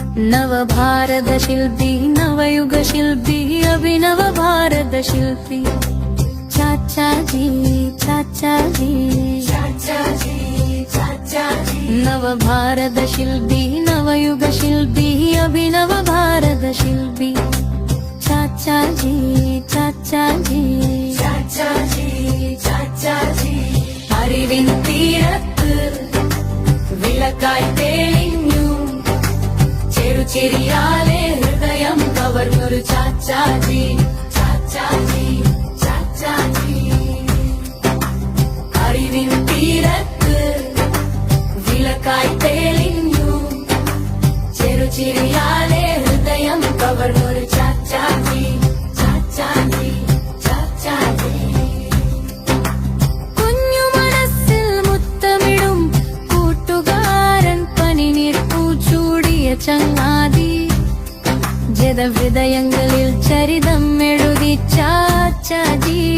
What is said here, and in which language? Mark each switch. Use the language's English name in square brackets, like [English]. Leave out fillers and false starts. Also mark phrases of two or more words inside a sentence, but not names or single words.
[Hindi] नवभारतशिल्पी नवयुगशिल्पी अभिनव भारतशिल्पी चाचाजी चाचाजी चाचाजी चाचाजी नवभारतशिल्पी नवयुगशिल्पी अभिनव भारतशिल्पी चाचाजी चाचाजी चाचाजी चाचाजी [Malayalam] അറിവിൻ തീരത്ത് വിളക്കായി തെളിഞ്ഞു ചെറുചിരിയാലെ ഹൃദയം കവർന്നൊരു ചാച്ചാജി ചാച്ചാജി ചാച്ചാജി അറിവിൻ തീരത്ത് വിളക്കായി തെളിഞ്ഞു ചെറുചിരിയാലെ ഹൃദയം കവർന്നൊരു ചാച്ചാജി ചാച്ചാജി ചാച്ചാജി കുഞ്ഞു മനസ്സിൽ മുത്തമിടും കൂട്ടുകാരൻ പനിനീർ പൂച്ചൂടിയ ചങ്ങാതി ജഡഹൃദയങ്ങളിൽ ചരിതം എഴുതി ചാച്ചാജി